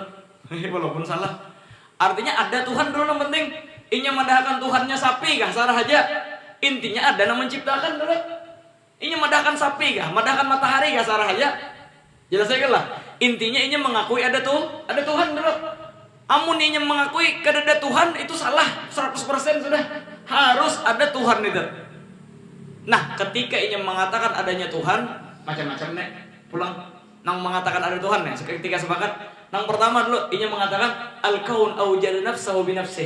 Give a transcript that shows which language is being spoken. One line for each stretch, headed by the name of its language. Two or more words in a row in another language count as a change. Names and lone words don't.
Banjar: Walaupun salah. Artinya ada Tuhan dulu yang penting. Inya memadahkan Tuhannya sapi kah? Salah aja. Intinya ada yang menciptakan dulu. Inya memadahkan sapi kah? Memadahkan matahari kah? Salah aja. Jelas aja lah. Intinya ini mengakui ada Tuhan dulu. Amun ini mengakui ada Tuhan itu salah 100% sudah. Harus ada Tuhan itu. Nah, ketika ini mengatakan adanya Tuhan, macam-macam nih. Pulang nang mengatakan ada Tuhan nih. Ketika sepakat, nang pertama dulu ini mengatakan
Arabic: الكون أوجد نفسه بنفسه.